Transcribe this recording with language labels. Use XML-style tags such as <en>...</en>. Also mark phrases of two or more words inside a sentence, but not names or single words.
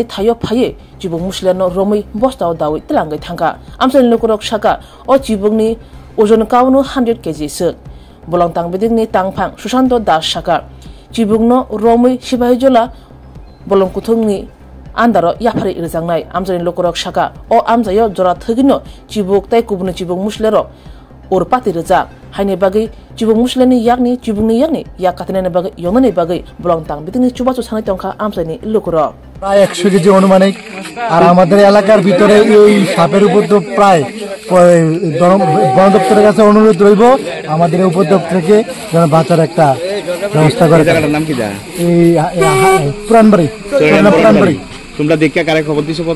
<trp>thayo phaye chibuk musleno romoi bostao dawi tlangai thanga amsani lukurok saka o chibukni ojon kaunu 100 kg suk bolong tang bedingni tangphang Susanto Das saka chibukno romoi sibahijola bolong kuthungni andaro yafari irjangnai amsani lukurok saka o amjayo jora thogino chibuk tai kubni chibuk muslero urpati rejak haine bagi chibuk musleni yakni chibukni yakni yak katene bagi yonani bagi bolong tang bedingni chubachu sanai tongkha amsani lukurok</trp> <bn>প্রায় 100 কেজি অনুমানিক আর আমাদের এলাকার ভিতরে এই সাপের উপদ্রব প্রায় বন দপ্তরের কাছে অনুরোধ রইব আমাদের উপদ্রব থেকে যেন বাঁচার একটা ব্যবস্থা করে। জায়গাটার নাম কি দা? এই পুরানবাড়ি তোমরা দেখে কারে খবর দিছো কত?</bn>